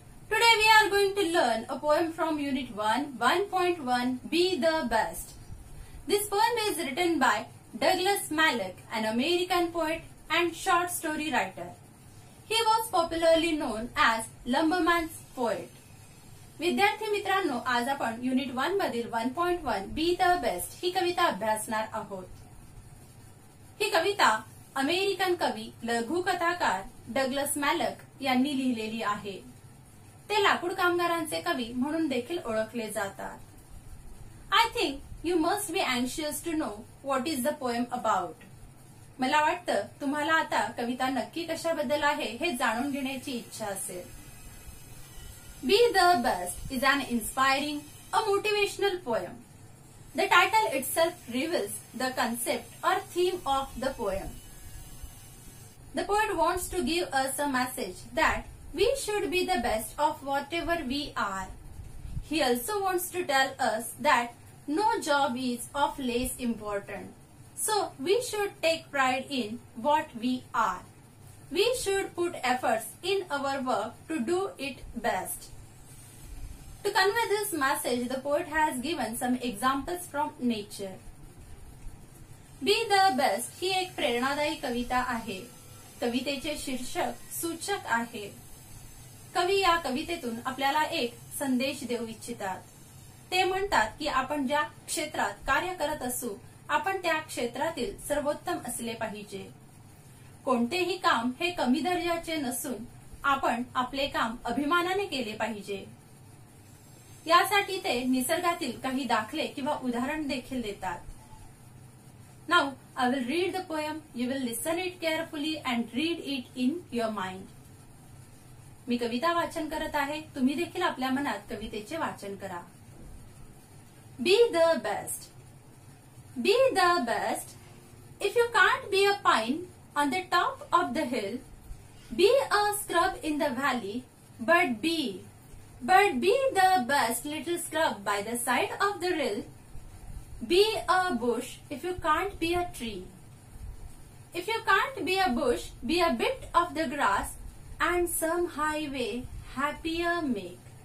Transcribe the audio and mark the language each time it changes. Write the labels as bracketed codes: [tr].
[en] Today we are going to learn a poem from Unit 1, 1.1, Be the Best. This poem is written by Douglas Malloch, an American poet and short story writer. He was popularly known as Lumberman's poet. [mr] विद्यार्थी मित्रांनो, आज आपण unit 1 मधील 1.1 be the best ही कविता अभ्यासणार आहोत. ही कविता American कवी लघुकथाकार Douglas मॅलक यांनी लिहिलेली आहे. ते लाकूड कामगारांचे कवी म्हणून देखील ओळखले जातात. [en] I think you must be अँशियस to know what is the poem about. [mr] मला वाटतं तुम्हाला आता कविता नक्की कशाबद्दल आहे हे जाणून घेण्याची इच्छा असेल. [en] Be the Best is an inspiring, a motivational poem. The title itself reveals the concept or theme of the poem. The poet wants to give us a message that we should be the best of whatever we are. He also wants to tell us that no job is of less important. So we should take pride in what we are. We should put efforts in our work to do it best. To convey this message, the poet has given some examples from nature. [mr] Be the Best ही एक प्रेरणादायी कविता आहे. कवितेचे शीर्षक सूचक आहे. कवी या कवितेतून आपल्याला एक संदेश देऊ इच्छितात. ते म्हणतात की आपण ज्या क्षेत्रात कार्य करत असू, आपण त्या क्षेत्रातील सर्वोत्तम असले पाहिजे. कोणतेही काम हे कमी दर्जाचे नसून आपण आपले काम अभिमानाने केले पाहिजे. यासाठी ते निसर्गातील काही दाखले किंवा उदाहरण देखील देतात. [en] Now I will read the poem. You will listen it carefully and read it in your mind. [mr] मी कविता वाचन करत आहे. तुम्ही देखील आपल्या मनात कवितेचे वाचन करा. [en] Be the best. Be the best. If you can't be a pine on the top of the hill, be a scrub in the valley, but be the best little scrub by the side of the rill. Be a bush if you can't be a tree. If you can't be a bush, be a bit of the grass and some highway happier make.